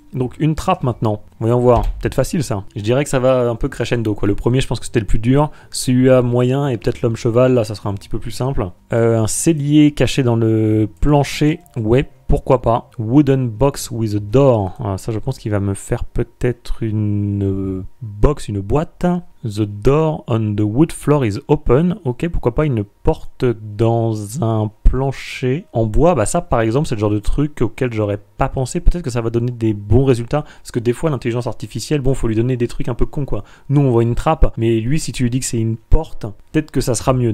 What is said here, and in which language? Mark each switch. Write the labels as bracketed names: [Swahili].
[French] Donc une trappe maintenant, voyons voir, peut-être facile ça. Je dirais que ça va un peu crescendo quoi. Le premier je pense que c'était le plus dur, celui-là moyen et peut-être l'homme cheval, là ça sera un petit peu plus simple. Un cellier caché dans le plancher, ouais, pourquoi pas. [English] Wooden box with a door, [French] alors ça je pense qu'il va me faire peut-être une box, une boîte. [English] The door on the wood floor is open. [French] Ok, pourquoi pas une porte dans un plancher en bois. Bah ça par exemple c'est le genre de truc auquel j'aurais pas pensé. Peut-être que ça va donner des bons résultats. Parce que des fois l'intelligence artificielle, bon faut lui donner des trucs un peu cons quoi. Nous on voit une trappe, mais lui si tu lui dis que c'est une porte, peut-être que ça sera mieux.